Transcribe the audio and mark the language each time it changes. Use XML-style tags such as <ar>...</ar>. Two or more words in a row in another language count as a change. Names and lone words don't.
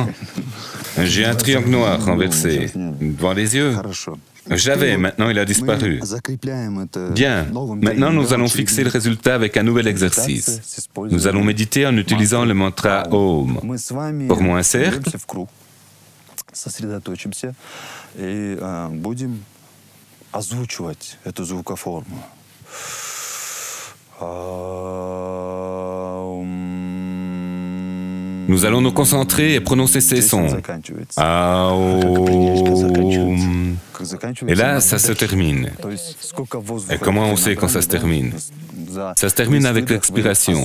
<fr>J'ai un triangle noir renversé devant les yeux. J'avais, maintenant il a disparu. Bien, maintenant nous allons fixer le résultat avec un nouvel exercice. Nous allons méditer en utilisant le mantra Om. Formons un cercle.</fr> <ru>Сосредоточимся и будем озвучивать эту звукоформу.</ru> <fr>Nous allons nous concentrer et prononcer ces sons. Aum. Et là, ça se termine. Et comment on sait quand ça se termine? Ça se termine avec l'expiration.</fr>